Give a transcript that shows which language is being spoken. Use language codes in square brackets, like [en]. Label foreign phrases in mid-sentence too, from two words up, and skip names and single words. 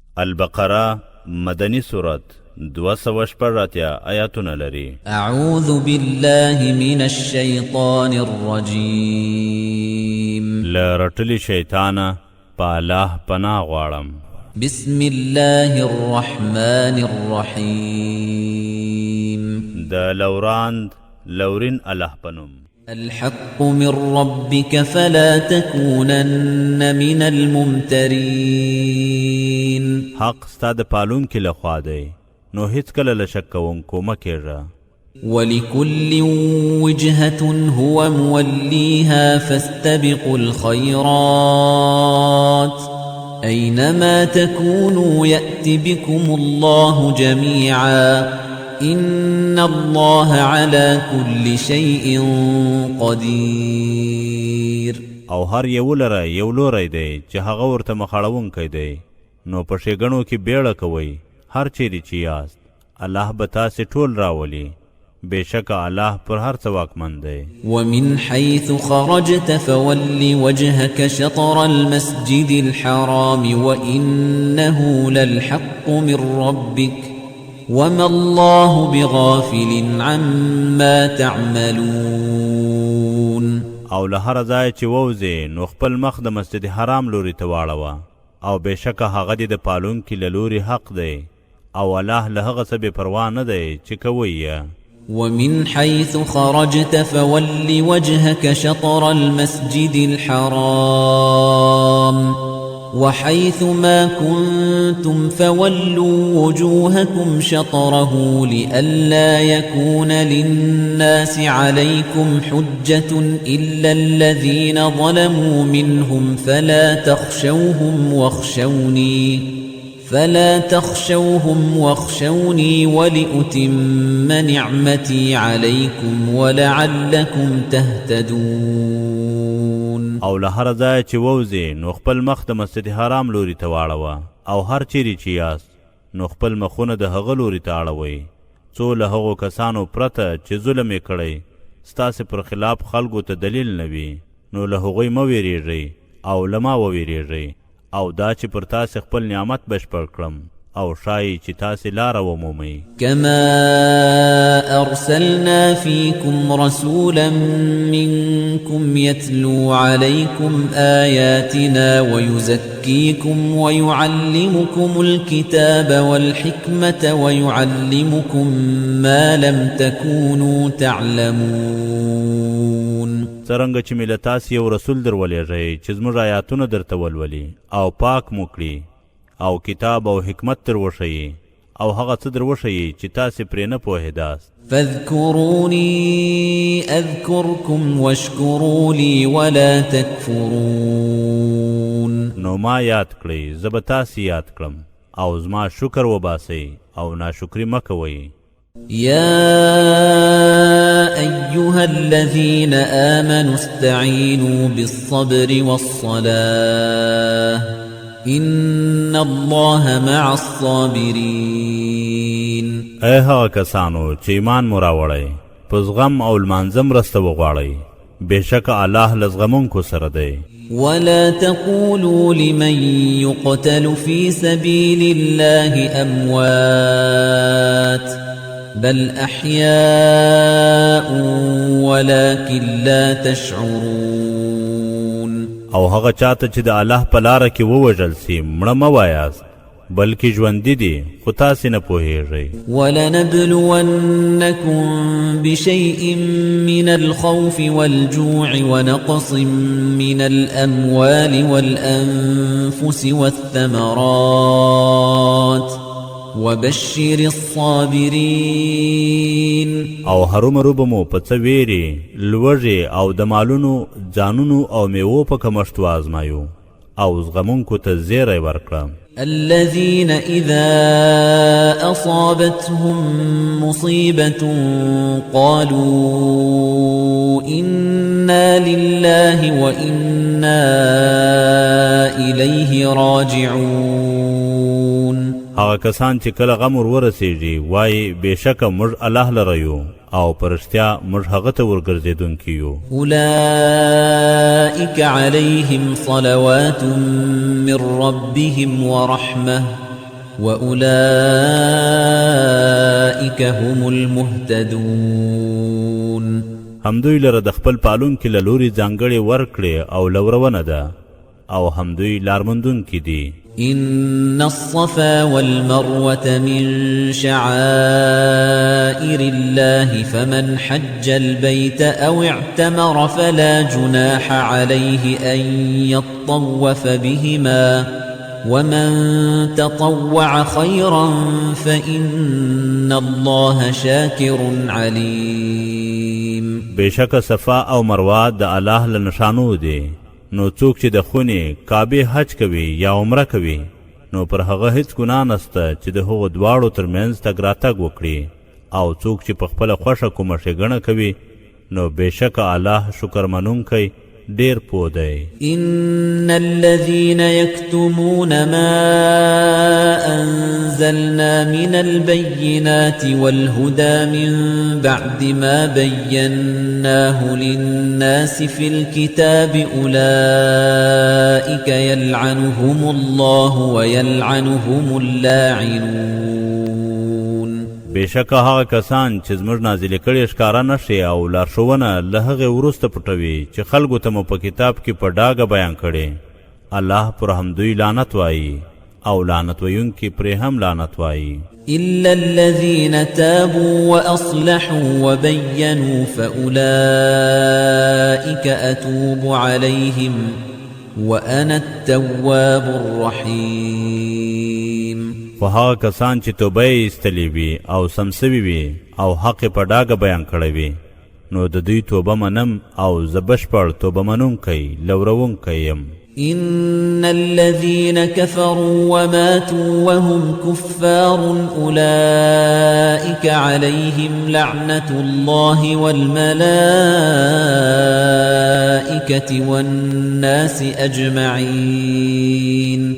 [ps] البقره مدنی صورت 218 آیاتونه لري. [ar] اعوذ بالله من الشیطان الرجیم. [ps] لرټلی شیطانه په الله پناه غواړم. [ar] بسم الله الرحمن الرحیم. [ps] د لورین الله پنوم. [ar] الحق من ربك فلا تكونن من الممترين. [ps] حق ستا د پالون کې لخوا دی نو هیڅ کله له شک کوونکو مه کېږه. [ar] ولكل وجهة هو موليها فاستبقوا الخيرات أينما تكونوا يأت بكم الله جميعا إن الله على كل شيء قدير. [ps] او هر یو لره یو لوری دی چې هغه ورته مخاړونکی دی نو په ښېګڼو کې بیړه کوئ هر چیرې چې یاست الله به تاسې ټول راولي بېشکه الله پر هر څه واکمن دی. [ar] ومن حيث خرجت فول وجهك شطر المسجد الحرام وإنه للحق من ربك وما الله بغافل عما تعملون. [ps] او له هر ځای چې ووځې نو خپل مخ د مسجد حرام لوري ته واړوه او بېشکه هغه دې د پالونکي له لوري حق دی او الله له هغه څه بې پروا نه دی چې کوئ یې. [ar] ومن حيث خرجت فول وجهك شطر المسجد الحرام وحيث ما كنتم فولوا وجوهكم شطره لئلا يكون للناس عليكم حجة إلا الذين ظلموا منهم فلا تخشوهم واخشوني ولأتم نعمتي عليكم ولعلكم تهتدون. [ps] او له هر ځای چې ووځې نو خپل مخ د مسجد حرام لوري ته واړوه او هر چیرې چې یاست نو خپل مخونه د هغه لوري ته اړوئ څو له هغو کسانو پرته چې ظلم یې کړی ستاسې پر خلاف خلکو ته دلیل نه وي نو له هغوی مه ویرېږئ او له ما وویرېږئ او دا چې پر تاسې خپل نعمت بشپړ کړم او ښایي چې تاسې لاره ومومئ. [ar] كما أرسلنا فيكم رسولا منكم يتلو عليكم آياتنا ويزكيكم ويعلمكم الكتاب والحكمة ويعلمكم ما لم تكونوا تعلمون. [ps] څرنګه چې مې له تاسې یو رسول در ولېږئ چې زموږ آیاتونه درته ولولي او پاک مو کړي او کتاب او حکمت در وښیي او هغه څه در وښیي چې تاسې پرې نه پوهېداست. [ar] فاذكروني أذكركم واشكروا لي ولا تكفرون. [ps] نو ما یاد کړئ زه به تاسې یاد کړم او زما شکر وباسئ او ناشکري مه کوئ. [ar] يا أيها الذين آمنوا استعينوا بالصبر والصلاة إن الله مع الصابرين. [ps] اے هغه کسانو چې ایمان مو راوړئ په زغم او لمانځه مرسته وغواړئ بېشکه الله له زغمونکو سره دی. [ar] ولا تقولوا لمن يقتل في سبيل الله أموات بل أحياء ولكن لا تشعرون. [ps] او هغه چاته چې د الله په لاره کې ووژل سي مړه مه وایاست بلکې ژوندي دي خو تاسې نه پوهېږئ. [ar] ولنبلونكم بشيء من الخوف والجوع ونقص من الأموال والأنفس والثمرات وبشر الصابرين. [ps] او هرومرو به مو په څه ویرې لوږې او د مالونو ځانونو او میوو په کمښت وازمایو او زغمونکو ته زیری ورکړه. [ar] الذين إذا أصابتهم مصيبة قالوا إنا لله وإنا إليه راجعون. [ps] هغه کسان چې کله غم ورسیږي وایي بېشکه موږ الله لره یو او پرشتیا موږ هغه ته ورګرځېدونکي یو. [ar] أولئك عليهم صلوات من ربهم ورحمة وأولئك هم المهتدون. [ps] همدوی لره د خپل پالونکي له لوري ځانګړې ورکړې او لورونه ده او همدوی لارموندونکي دي. [ar] إن الصفا والمروة من شعائر الله فمن حج البيت أو اعتمر فلا جناح عليه أن يطوف بهما ومن تطوع خيرا فإن الله شاكر عليم. [ps] بشک صفا او مروه د الله له نشانو دي، نو څوک چې د خونې کعبې حج کوي یا عمره کوي نو پر هغه هیڅ ګناه نسته چې د هغو دواړو ترمنځ تګ راتګ وکړي، او څوک چې په خپله خوښه کومه ښېګڼه کوي نو بېشکه الله شکر منونکی ډېر پوه دی. [ar] إن الذين يكتمون ما أنزلنا من البينات والهدى من بعد ما بيناه للناس في الكتاب أولئك يلعنهم الله ويلعنهم اللاعنون. [ps] بېشکه هغه کسان چې زموږ نازلې کړي ښکاره نشي او لارښوونه له هغې وروسته پټوي چې خلکو ته مو په کتاب کې په ډاګه بیان کړي، الله پر همدوی لعنت وایي او لعنت ویونکي پرې هم لعنت وایي. [ar] إلا الذين تابوا وأصلحوا وبينوا فأولئك أتوب عليهم وأنا التواب الرحيم. [ps] خو هغه کسان چې توبه یې ایستلې وي او سم سوي وي او حق یې په ډاګه بیان کړی وي نو د دوی توبه منم او زه بشپړ توبه منونکی لورونکی یم. [ar] إن الذين كفروا وماتوا وهم كفار أولئك عليهم لعنة الله والملائكة والناس أجمعين.